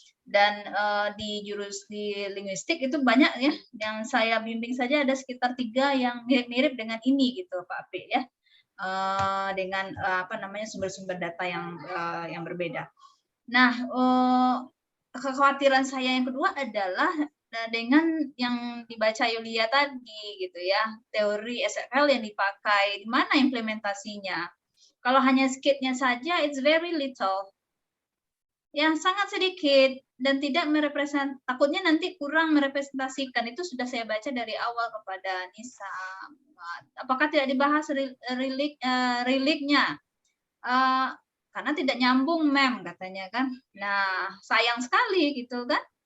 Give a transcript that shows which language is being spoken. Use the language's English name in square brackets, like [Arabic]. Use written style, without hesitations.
[Indonesian] Dan di linguistik itu banyak ya, yang saya bimbing saja ada sekitar 3 yang mirip-mirip dengan ini gitu Pak Ape ya, dengan apa namanya sumber-sumber data yang berbeda. Nah, kekhawatiran saya yang kedua adalah dengan yang dibaca Yulia tadi gitu ya, teori SFL yang dipakai, di mana implementasinya? Kalau hanya skitnya saja, [English] it's very little. [Indonesian] Ya, sangat sedikit dan tidak takutnya nanti kurang merepresentasikan. Itu sudah saya baca dari awal kepada Nisa. Apakah tidak dibahas reliknya? Karena tidak nyambung mem katanya kan. Nah, sayang sekali gitu kan.